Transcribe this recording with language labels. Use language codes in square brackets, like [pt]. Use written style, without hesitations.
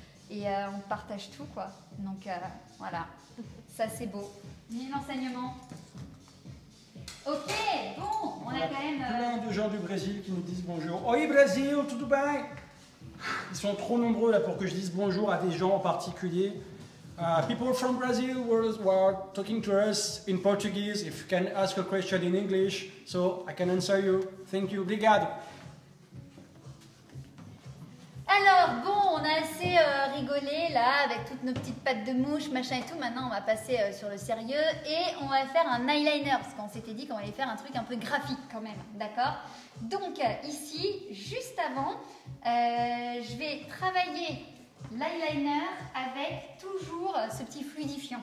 [fr] Et on partage tout, quoi. Donc voilà, ça c'est beau. L'enseignement. Ok, bon, on a quand même... Plein de gens du Brésil qui nous disent bonjour. [pt] Oi Brasil, tudo bem? [fr] Ils sont trop nombreux là pour que je dise bonjour à des gens en particulier. [en] People from Brazil were talking to us in Portuguese. If you can ask a question in English, so I can answer you. Thank you. [pt] Obrigado. [fr] Alors, bon, on a assez rigolé là avec toutes nos petites pattes de mouche, machin et tout. Maintenant, on va passer sur le sérieux et on va faire un eyeliner parce qu'on s'était dit qu'on allait faire un truc un peu graphique quand même, d'accord? Donc, ici, juste avant, je vais travailler l'eyeliner avec toujours ce petit fluidifiant.